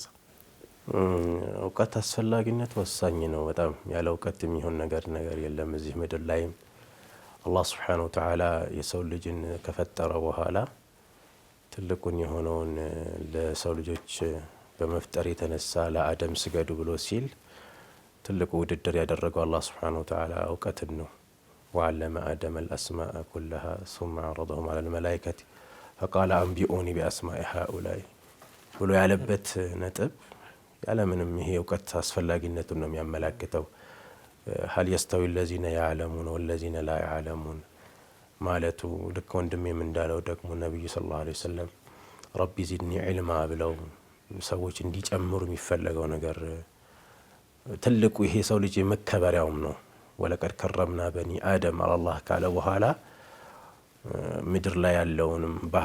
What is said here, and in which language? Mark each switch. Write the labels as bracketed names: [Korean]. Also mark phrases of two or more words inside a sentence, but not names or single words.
[Amharic] እውቀት አስፈላጊነት ወሳኝ ነው በጣም። ያለ እውቀት የሚሆን ነገር የለም። እዚህ ምድር ላይም አላህ [Arabic] سبحانه وتعالى [Amharic] የሰው ልጅን ከፈጠረ በኋላ ትልቁን የሆነውን ለሰው ልጆች በመፍጠር የተነሳ ለአደም ስገዱ ብሎ ሲል ትልቁ ውድድር ያደረገው አላህ [Arabic] سبحانه وتعالى [Amharic] እውቀትን ነው። [Arabic] وعلم آدم الأسماء كلها ثم عرضهم على الملائكة فقال أنبئوني بأسماء هؤلاء [Amharic] ብሎ ያለበት ነጥብ ያለምንም ይሄ እውቀት አስፈላጊነቱን ነው የሚያመላክተው። [Arabic] هل يستوي الذين يعلمون والذين لا يعلمون [Amharic] ማለቱ ልክ ወንድሜም እንዳለው ደግሞ ነብዩ [Arabic] صلى الله عليه وسلم رب زدني علما [Amharic] ብለው ሰዎች እንዲጨምሩ የሚፈልገው ነገር ትልቁ ይሄ ሰው ልጅ መከበሪያውም ነው። [Arabic] ولقد كرمنا بني آدم [Amharic] አላህ ካለ በኋላ ምድር ላይ ያለውንም ባህር